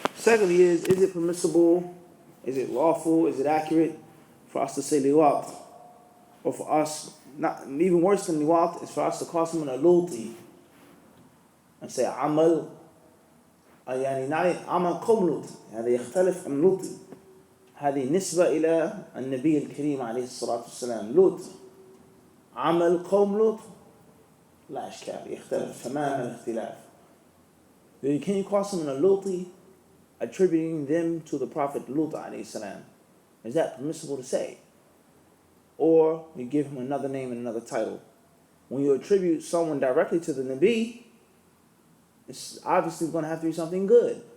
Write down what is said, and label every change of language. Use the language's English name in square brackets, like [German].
[English] Secondly is it permissible? Is it lawful? Is it accurate for us to say liwat? Or for us, not even worse than liwat, is for us to call someone a luti and say amal, [Arabic] عمل قوم لوط. هذا يختلف عن لوط. هذه نسبة إلى النبي الكريم عليه الصلاة والسلام. لوط عمل قوم لوط لا إشكال، يختلف تماما الاختلاف. [English] Then can you call someone a Luti, attributing them to the Prophet Lut alayhi salam? Is that permissible to say? Or you give him another name and another title. When you attribute someone directly to the Nabi, it's obviously going to have to be something good.